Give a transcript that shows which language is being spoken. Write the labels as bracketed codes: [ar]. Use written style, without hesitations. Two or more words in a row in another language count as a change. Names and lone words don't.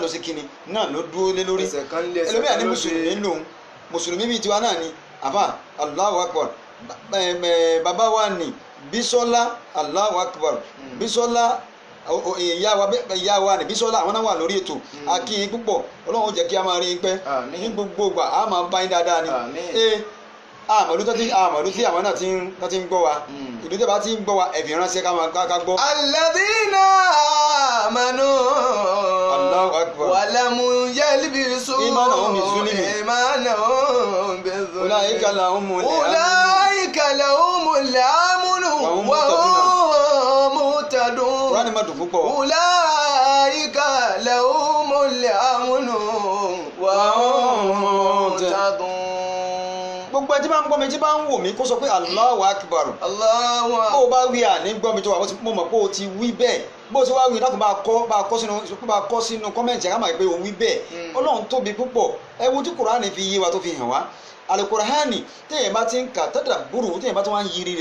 [yo] ló ṣe kíni náà ló dúró lé lórí ẹlòmíà ní mùsùlùmí lòun mùsùlùmí bíi tiwa náà ni àfà [ar] الله أكبر [yo] bàbá wa ní Bísọ́lá [ar] الله أكبر [yo] Bísọ́lá ìyá wa ní Bísọ́lá àwọn náà wà lórí ètò akíyín púpọ̀ Ọlọ́run jẹ́ kí a máa rí yín pẹ́ ní gbogbo ìgbà a máa bá yín dáadáa ni àmọ̀lú tí àwọn náà ti ń gbọ́ wa ìlú tẹ́ bá ti ń gbọ́ wa ẹ̀fì ránṣẹ́ ká gbọ́. [ar] الذين آمنوا الله أكبر ولم يلبسوا إيمانهم بظلم أولئك لهم الأمن وهم مهتدون. [yo] Kúránì má dùn púpọ̀. [ar] أولئك لهم الأمن وهم مهتدون. [yo] gbogbo ẹtí bá ń gbọ́ mi tí bá ń wò mí kó sọ pé [ar] الله أكبر. الله أكبر. [yo] bó o bá wí àní gbọ́ mi tó wà mo mọ̀ pé o ti wí bẹ́ẹ̀ bó o ti wá wí láti bá a kọ́ sínú kọ́mẹ̀ntì ká máa pé o wí bẹ́ẹ̀ Ọlọ́run tóbi púpọ̀ ẹ wo tí Kùránì fi yé wa tó fi hàn wá Al-Kùránì téèyàn bá ti ń kà tadabburu téèyàn bá tó wá ń yiri